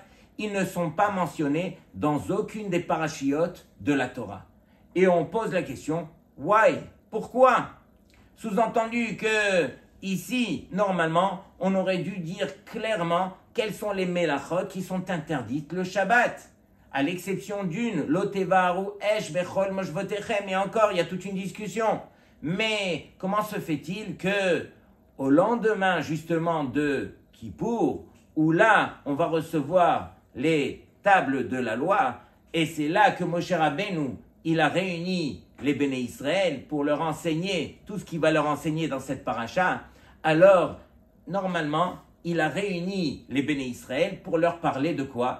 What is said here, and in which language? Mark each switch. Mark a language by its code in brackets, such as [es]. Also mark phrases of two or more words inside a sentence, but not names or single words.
[fr] Ils ne sont pas mentionnés dans aucune des parachiotes de la Torah. Et on pose la question, why? Pourquoi? Sous-entendu que ici, normalement, on aurait dû dire clairement quelles sont les melachot qui sont interdites le Shabbat. À l'exception d'une, [he] לא תבערו אש בכל מושבתיכם, [fr] et encore, il y a toute une discussion. Mais comment se fait-il que, au lendemain justement de Kippour, où là, on va recevoir les tables de la loi, et c'est là que Moshe Rabbeinu, il a réuni les Béné Israël pour leur enseigner tout ce qu'il va leur enseigner dans cette paracha, alors, normalement, il a réuni les Béné Israël pour leur parler de quoi?